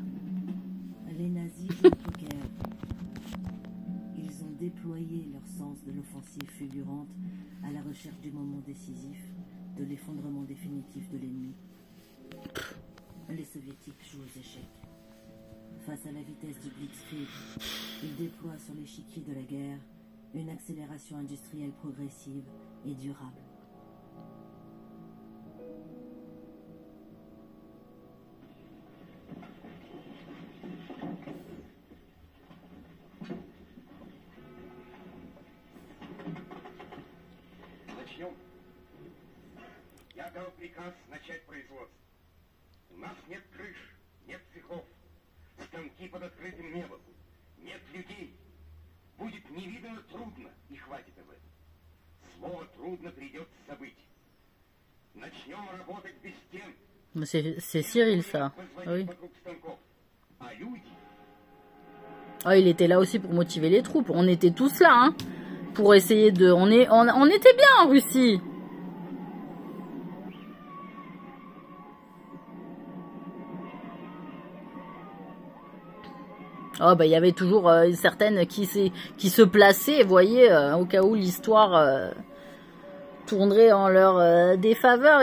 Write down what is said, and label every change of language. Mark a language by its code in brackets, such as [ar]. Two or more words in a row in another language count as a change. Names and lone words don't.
[fr] Les nazis jouent au poker. Ils ont déployé leur sens de l'offensive fulgurante à la recherche du moment décisif, de l'effondrement définitif de l'ennemi. Les soviétiques jouent aux échecs. Face à la vitesse du Blitzkrieg, ils déploient sur l'échiquier de la guerre une accélération industrielle progressive et durable. [ru] Начнем. Я дал приказ начать производство. У нас нет крыш, нет цехов. Станки под открытым небом. Нет людей. Будет невиданно трудно, и хватит об этом. Слово «трудно» придется забыть. Начнем работать без стен. [fr] C'est Cyril, ça. Oui. [ru] Вокруг станков. А люди... [fr] Ah, il était là aussi pour motiver les troupes. On était tous là, hein. Pour essayer de... On était bien en Russie. Oh, bah, il y avait toujours certaines qui se plaçaient, vous voyez, au cas où l'histoire tournerait en leur défaveur.